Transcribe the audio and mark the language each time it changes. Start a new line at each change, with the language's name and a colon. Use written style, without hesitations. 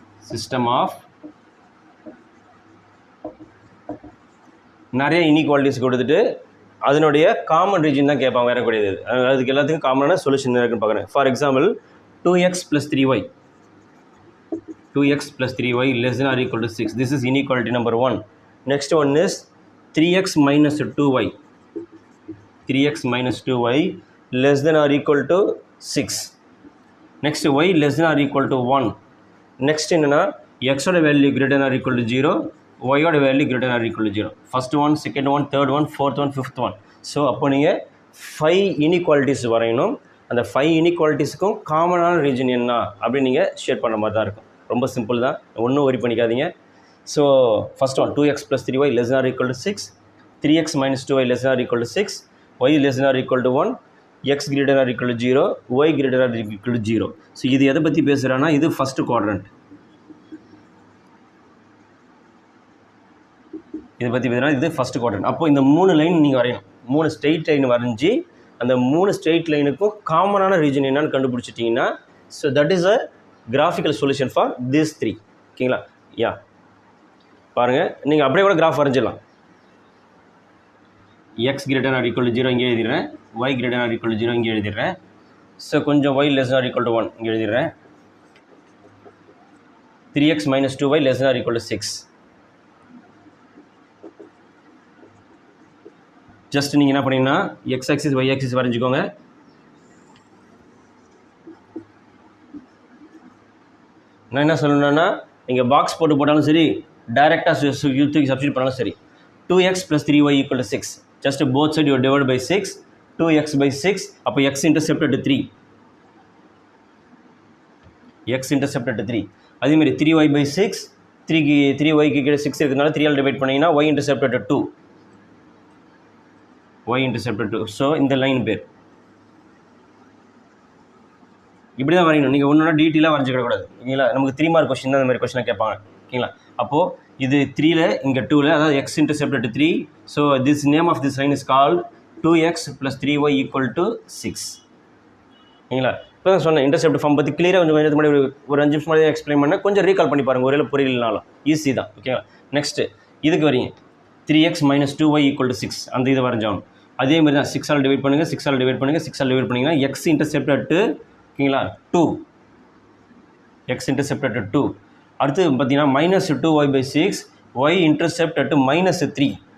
Tamil: System of நிறைய inequalities கொடுத்துட்டு அதனுடைய காமன் ரீஜன் தான் கேட்பாங்க, வேற கிடையாது. அதுக்கு எல்லாத்துக்கும் காமனான சொல்யூஷன் இருக்குன்னு பார்க்குறேன்.
English: For example 2x + 3y, 2x + 3y less than or equal to 6. This is inequality number 1. Next one is 3x - 2y, 3x - 2y less than or equal to 6. Next y less than or equal to 1. Next என்னன்னா x ஓட value greater than or equal to 0, y ஓட value greater than or equal to 0.
Tamil: First one, second one, third one, fourth one, fifth one. So அப்போ நீங்கள் 5 inequalities வரையணும். அந்த 5 இன்இக்வாலிட்டிஸுக்கும் காமனான region என்ன அப்படின்னு நீங்கள் ஷேட் பண்ணுற மாதிரி தான் இருக்கும். ரொம்ப சிம்பிள் தான், ஒன்றும் ஒரி பண்ணிக்காதீங்க.
English: So first one 2x + 3y less than or equal to 6, 3x - 2y less than or equal to 6, y less than or equal to 1, x greater than or equal to 0, y greater than or equal to 0.
Tamil: So இது எதை பற்றி பேசுகிறான்னா, இது first quadrant. இதை பற்றி பேசுகிறா, இது first quadrant. அப்போ இந்த 3 லைன் நீங்கள் வரையணும். 3 ஸ்ட்ரெயிட் லைன் வரைஞ்சி அந்த 3 ஸ்ட்ரெயிட் லைனுக்கும் காமனான ரீஜன் என்னன்னு கண்டுபிடிச்சிட்டிங்கன்னா,
English: So that is a graphical solution for this 3.
Tamil: ஓகேங்களா? யா பாருங்கள், நீங்கள் அப்படியே கூட graph வரைஞ்சிடலாம்.
English: x greater than or equal to 0 இங்கே எழுதிடுறேன், y greater than or equal to 0 இங்கே எழுதிடுறேன். ஸோ கொஞ்சம் y less than or equal to 1 இங்கே எழுதிடுறேன். 3x - 2y less than or equal to 6.
Tamil: Just நீங்கள் என்ன பண்ணீங்கன்னா x ஆக்சிஸ் y ஆக்சிஸ் வரைஞ்சிக்கோங்க. நான் என்ன சொல்லணுன்னா, நீங்கள் பாக்ஸ் போட்டாலும் சரி, டைரெக்டாக தூக்கி சப்ஸ்டியூட் பண்ணாலும் சரி.
English: 2x + 3y equal to 6. Just both side you divide by 6. 2x by 6. அப்போ x intercepted 3. x intercepted 3. அதேமாதிரி 3y by 6.
Tamil: 3y கீழே 6 இருக்கிறதுனால 3 ஆல் டிவைட் பண்ணிங்கன்னா y intercepted 2. y intercepted 2. So இந்த லைன் பேர் இப்படி தான் வரையணும். நீங்கள் ஒன்று டீட்டெயிலாக வரைஞ்சிக்கிடக்கூடாது. ஓகேங்களா? நமக்கு 3 மார்க் கொஸ்டின் தான் இந்த மாதிரி கொஸ்டினாக கேட்பாங்க. ஓகேங்களா? அப்போது இது 3ல இங்கே 2ல, அதாவது x intercepted 3.
English: So this name of this line is called 2x + 3y equal to 6. ஓகேங்களா?
Tamil: இப்போ தான் சொன்னேன், இன்டர்செப்ட் ஃபார்ம் பற்றி கிளியராக கொஞ்சம் முன்னாடி ஒரு 5 நிமிஷம் மாதிரி எக்ஸ்பிளைன் பண்ண, கொஞ்சம் ரீகால் பண்ணி பாருங்கள், ஒரே புரியலனாலும் ஈஸி தான். ஓகேங்களா?
English: Next இதுக்கு வரீங்க 3x - 2y equal to 6.
Tamil: அந்த இதை வரைஞ்சாலும் அதே மாதிரி தான் 6 ஆல் டிவைட் பண்ணுங்கள், 6 ஆல் டிவைட் பண்ணுங்கள், 6 ஆல் டிவைட் பண்ணிங்கன்னா x intercepted 2.
English: ஓகேங்களா? 2 x intercepted 2.
Tamil: அடுத்து பார்த்தீங்கன்னா -2y by 6, y intercepted -3.